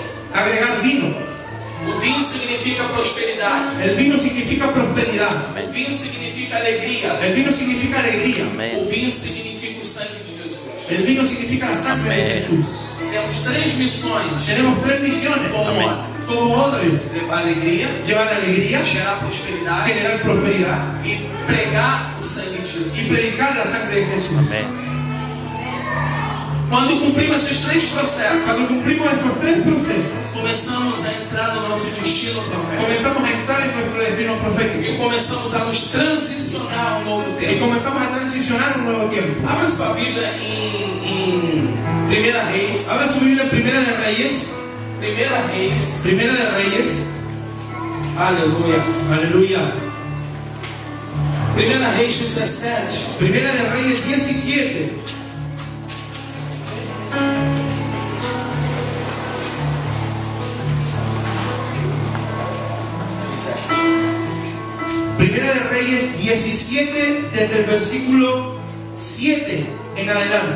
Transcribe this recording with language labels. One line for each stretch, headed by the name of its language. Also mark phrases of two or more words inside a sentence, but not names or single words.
Spanish: Agregar vino.
Portuguese: O vinho significa prosperidade.
Spanish: El vino significa prosperidad.
Portuguese: O vinho significa alegria.
Spanish: El vino significa alegría.
Portuguese: O
Spanish: Amén.
Portuguese: vinho significa o sangue de Jesus.
Spanish: El vino significa la sangre de Jesús.
Portuguese: Temos 3 missões
Spanish: Tenemos 3 misiones
Portuguese: como Amém. odre:
Spanish: como odres:
Portuguese: levar alegria,
Spanish: llevar alegría,
Portuguese: gerar prosperidade
Spanish: generar prosperidad
Portuguese: e pregar o sangue de
Spanish: y
Portuguese: Jesus.
Spanish: predicar la sangre de Jesús. Amén.
Portuguese: Quando cumprimos esses 3 processos,
Spanish: Cuando cumplimos esos 3 procesos,
Portuguese: começamos a entrar no nosso destino profético
Spanish: comenzamos a entrar en nuestro destino
Portuguese: e
Spanish: profético
Portuguese: começamos a nos transicionar a um novo
Spanish: y
Portuguese: tempo.
Spanish: comenzamos a transicionar a un nuevo tiempo.
Portuguese: Abra sua Bíblia em 1 Reis.
Spanish: Ahora su Biblia en Primera de Reyes,
Portuguese: 1 Reis.
Spanish: Primera de Reyes,
Portuguese: Aleluia.
Spanish: aleluya.
Portuguese: 1 Reis 17.
Spanish: Primera de Reyes 17. Primera de Reyes 17, desde el versículo 7 en adelante.